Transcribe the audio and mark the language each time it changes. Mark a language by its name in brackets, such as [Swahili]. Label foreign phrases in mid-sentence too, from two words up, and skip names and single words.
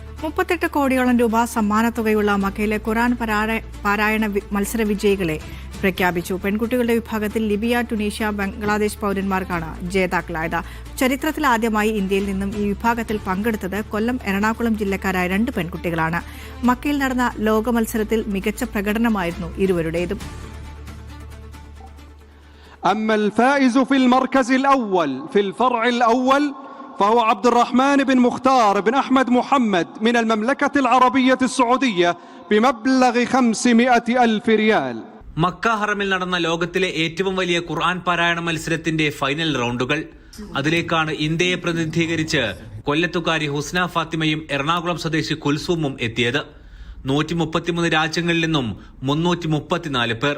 [Malayalam] 38 കോടിയോളം രൂപ സമ്മാനത്തുകയുള്ള മക്കയിലെ ഖുർആൻ പാരായണ മത്സര വിജയികളെ പ്രഖ്യാപിച്ചു. പെൺകുട്ടികളുടെ വിഭാഗത്തിൽ ലിബിയ, ടുണീഷ്യ, ബംഗ്ലാദേശ് പൗരന്മാർക്കാണ് ജേതാക്കളായത്. ചരിത്രത്തിൽ ആദ്യമായി ഇന്ത്യയിൽ നിന്നും ഈ വിഭാഗത്തിൽ പങ്കെടുത്തത് കൊല്ലം, എറണാകുളം ജില്ലക്കാരായ 2 പെൺകുട്ടികളാണ്. മക്കയിൽ നടന്ന ലോക മത്സരത്തിൽ മികച്ച പ്രകടനമായിരുന്നു ഇരുവരുടേതും. [Arabic] أما الفائز في المركز الأول في الفرع الأول فهو عبد الرحمن بن مختار بن أحمد محمد من المملكة العربية السعودية بمبلغ 500,000 ريال. [Malayalam] മക്ക ഹറമിൽ നടന്ന ലോകത്തിലെ ഏറ്റവും വലിയ ഖുർആൻ പാരായണ മത്സരത്തിന്റെ ഫൈനൽ റൗണ്ടുകൾ. അതിലേക്കാണ് ഇന്ത്യയെ പ്രതിനിധീകരിച്ച് കൊല്ലത്തുകാരി ഹുസ്ന ഫാത്തിമയും എറണാകുളം സ്വദേശി കുൽസൂമും എത്തിയത്. 133 രാജ്യങ്ങളിൽ നിന്നും 334 പേർ.